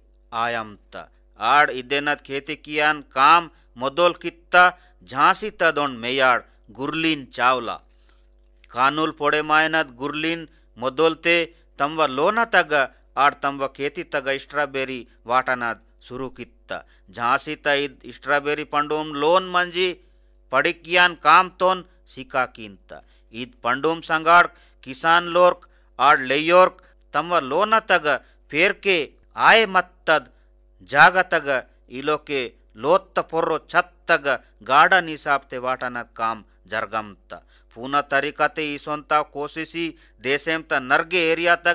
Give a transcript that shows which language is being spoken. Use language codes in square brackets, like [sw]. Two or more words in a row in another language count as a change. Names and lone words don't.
[gon] आयमता आड़ इदेनद खेती कियान काम मोदोल कित्ता झांसी तदोन मेयाड़ गुरलीन चावला कानूल पोड़े मायनद गुरलीन मोदोलते तमवा लोना तग आड़ तमवा खेती तग स्ट्रॉबेरी वाटनद शुरू कित्ता झांसी त इद स्ट्रॉबेरी पंडुम लोन मंजी पड़ी कियान काम तोन सिका किंता इद पंडुम संगाड़ किसान लोर्क आड़ लेयोर्क तमवा लोना तग फेर के आए मत्तद जागा तग इलो के लोत्त पोर्रो छत तग गार्डन हिसाब ते वाटनद काम जरगमता पूना तरीका ते इसोंता कोशिशी देशेम त नरगे एरिया तग